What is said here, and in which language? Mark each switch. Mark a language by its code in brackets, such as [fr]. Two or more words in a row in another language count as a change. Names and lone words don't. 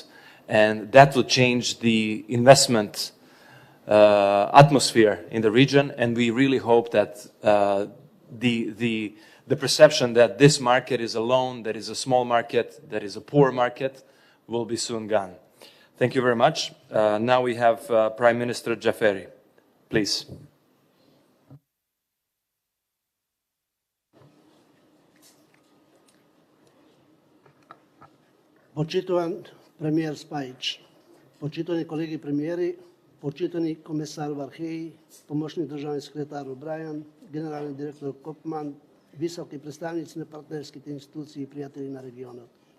[en] And that will change the investment atmosphere in the region. And we really hope that the perception that this market is alone, that is a small market, that is a poor market, will be soon gone. Thank you very much. Now we have Prime Minister Jaferi. Please. [mk] Почитуван премиер Спајич, почитувани колеги премиери, почитани комесар Вархеи, помошник државни секретар Обрајан, генерален директор Копман, високи представници на партнерските институции и пријатели на регионот.